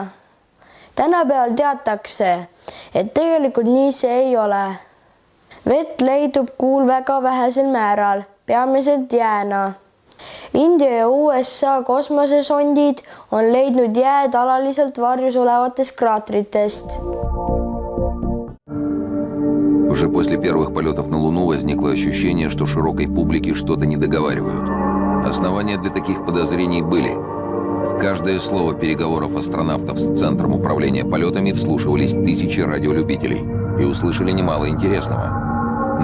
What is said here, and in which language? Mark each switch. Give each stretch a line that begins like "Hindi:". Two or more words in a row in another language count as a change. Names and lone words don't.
Estonian: Tänapäeval teatakse, et tegelikult nii see ei ole. Vett leidub Kuul väga vähesel määral, peamiselt jääna. India ja USA kosmosesondid on leidnud jääd alaliselt varjus olevatest kraatritest.
Russian: Уже после первых полетов на Луну возникло ощущение, что широкой публике что-то не договаривают. Основания для таких подозрений были. В каждое слово переговоров астронавтов с Центром управления полетами вслушивались тысячи радиолюбителей и услышали немало интересного.